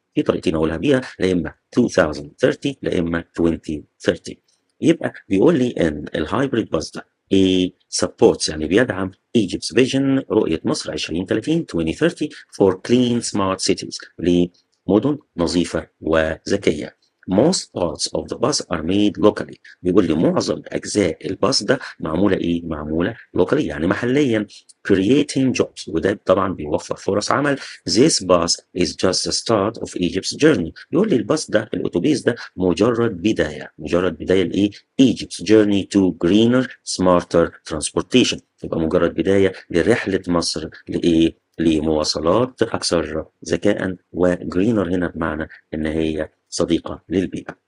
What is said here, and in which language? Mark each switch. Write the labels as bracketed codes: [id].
[ar] في طريقتين اقولها بيها، لا اما 2030 لا اما 2030. يبقى بيقول لي ان الهايبريد باص ده supports يعني بيدعم [en] Egypt's vision [ar] رؤية مصر 2030 [en] for clean smart cities [ar] لمدن نظيفة وذكية. [en] Most parts of the bus are made locally. [ar] بيقول لي معظم أجزاء الباص ده معمولة إيه؟ معمولة locally يعني محليا. [en] creating jobs [ar] وده طبعا بيوفر فرص عمل. [en] This bus is just the start of Egypt's journey. [ar] يقول لي الباص ده الأتوبيس ده مجرد بداية لإيه؟ [en] Egypt's journey to greener smarter transportation. [ar] يبقى مجرد بداية لرحلة مصر لإيه؟ لمواصلات أكثر ذكاء، وجرينر هنا بمعنى إن هي صديقة للبيئة.